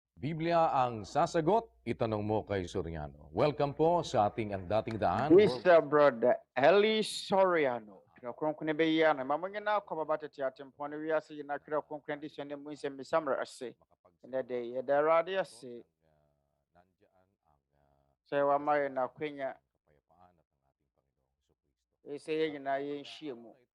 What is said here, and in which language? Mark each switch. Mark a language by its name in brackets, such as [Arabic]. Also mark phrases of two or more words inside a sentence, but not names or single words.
[Filipino] Biblia ang sasagot, itanong mo kay Soriano. Welcome po sa ating ang dating daan. [English] This brother Eli Soriano. [Akan] Twerɛ Kronkron ne bɛyia no. Mama nyina akɔ baba Tete Atempɔn ne wiase nyina Twerɛ Kronkron Adesua ne mu nsɛmmisa mmara ase. Ɛnɛ de yɛda Awurade ase. Sɛ wama yɛ n'akwanya. Sɛ yɛn nyinaa yɛnhyia mu.